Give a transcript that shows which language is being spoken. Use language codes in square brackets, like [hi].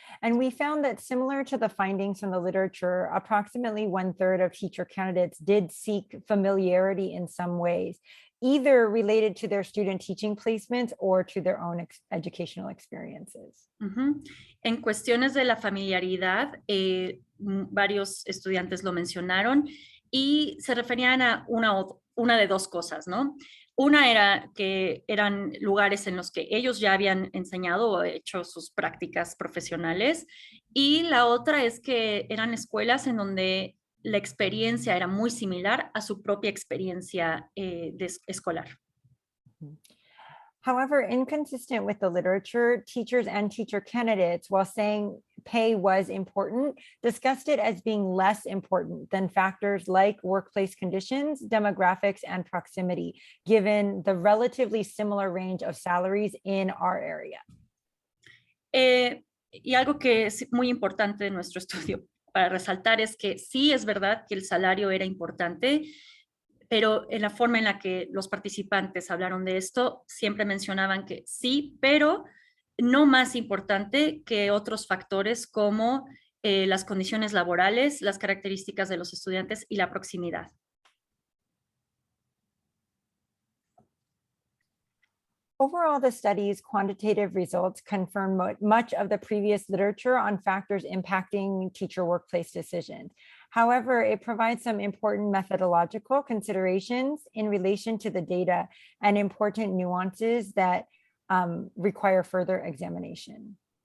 [en] And we found that similar to the findings from the literature, approximately 1/3 of teacher candidates did seek familiarity in some ways, either related to their student teaching placements or to their own educational experiences. Uh-huh. [es] En cuestiones de la familiaridad, varios estudiantes lo mencionaron y se referían a una de dos cosas, ¿no? Una era que eran lugares en los que ellos ya habían enseñado o hecho sus prácticas profesionales, y la otra es que eran escuelas en donde la experiencia era muy similar a su propia experiencia escolar. [en] However, inconsistent with the literature, teachers and teacher candidates, while saying pay was important, discussed it as being less important than factors like workplace conditions, demographics, and proximity, given the relatively similar range of salaries in our area. [es] Y algo que es muy importante de nuestro estudio para resaltar es que sí es verdad que el salario era importante, pero en la forma en la que los participantes hablaron de esto, siempre mencionaban que sí, pero no más importante que otros factores como las condiciones laborales, las características de los estudiantes y la proximidad. [en] Overall, the study's quantitative results confirm much of the previous literature on factors impacting teacher workplace decisions. However, it provides some important methodological considerations in relation to the data and important nuances that require further examination.